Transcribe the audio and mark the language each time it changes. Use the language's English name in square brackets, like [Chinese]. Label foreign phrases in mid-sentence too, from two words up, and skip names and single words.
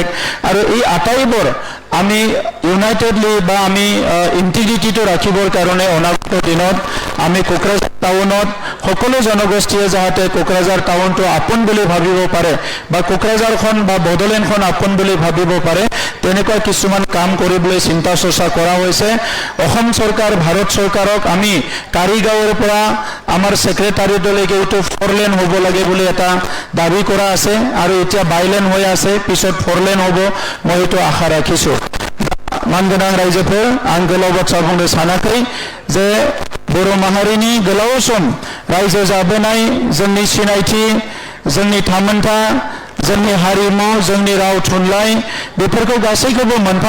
[Assamese] আৰু এই আটাইবোৰ আমি ইউনাইটেডলি বা আমি ইন্টিগ্ৰিটিটো ৰাখিবৰ কাৰণে অনাগত দিনত আমি কোকৰাঝাৰ টাউনত সকলো জনগোষ্ঠীয়ে যাতে কোকৰাঝাৰ টাউনটো আপোন বুলি ভাবিব পাৰে বা কোকৰাঝাৰখন বা বড়োলেণ্ডখন আপোন বুলি ভাবিব পাৰে তেনেকুৱা কিছুমান কাম কৰিবলৈ চিন্তা চৰ্চা কৰা হৈছে অসম চৰকাৰ ভাৰত চৰকাৰক আমি কাৰিগাঁৱৰ পৰা আমাৰ ছেক্ৰেটাৰিয়েটলৈকে এইটো 4 লেন হ'ব লাগে বুলি এটা দাবী কৰা আছে আৰু এতিয়া বাইলেন হৈ আছে পিছত 4 লেন হ'ব মই এইটো আশা ৰাখিছোঁ [Bodo] मानगोनां रायजोफोर आं गोलाव बाथ्रा बुंनो सानाखै जे बर' माहारिनि गोलाव सम रायजो जाबोनाय जोंनि सिनायथि जोंनि थामोनथा जोंनि हारिमु जोंनि राव थुनलाइ बेफोरखौ गासैखौबो मोनफा